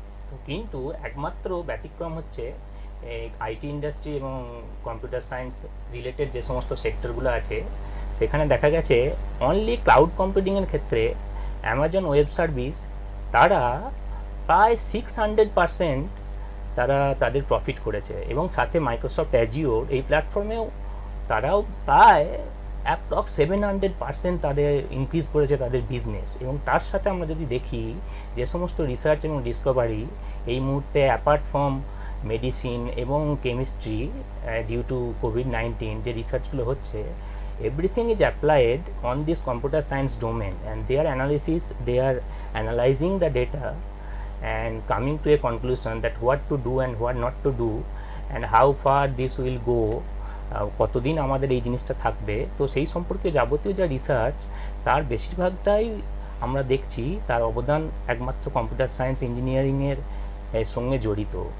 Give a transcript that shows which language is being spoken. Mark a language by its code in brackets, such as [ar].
[bn] তো কিন্তু একমাত্র ব্যতিক্রম হচ্ছে এই আইটি ইন্ডাস্ট্রি এবং কম্পিউটার সায়েন্স রিলেটেড যে সমস্ত সেক্টরগুলো আছে, সেখানে দেখা গেছে অনলি ক্লাউড কম্পিউটিংয়ের ক্ষেত্রে অ্যামাজন ওয়েব সার্ভিস তারা প্রায় 600% তারা তাদের প্রফিট করেছে, এবং সাথে মাইক্রোসফট অ্যাজিওর এই প্ল্যাটফর্মেও তারাও প্রায় অ্যাপ্রক্স 700% তাদের ইনক্রিজ করেছে তাদের বিজনেস। এবং তার সাথে আমরা যদি দেখি যে সমস্ত রিসার্চ এবং ডিসকভারি এই মুহূর্তে অ্যাপার্ট ফ্রম মেডিসিন এবং কেমিস্ট্রি ডিউ টু কোভিড-19 যে রিসার্চগুলো হচ্ছে, [en] everything is applied on this computer science domain, and their analysis, they are analyzing the data and coming to a conclusion that what to do and what not to do and how far this will go, [bn] কতদিন আমাদের এই জিনিসটা থাকবে। তো সেই সম্পর্কে যাবতীয় যা রিসার্চ তার বেশিরভাগটাই আমরা দেখছি তার অবদান একমাত্র কম্পিউটার সায়েন্স ইঞ্জিনিয়ারিংয়ের সঙ্গে জড়িত।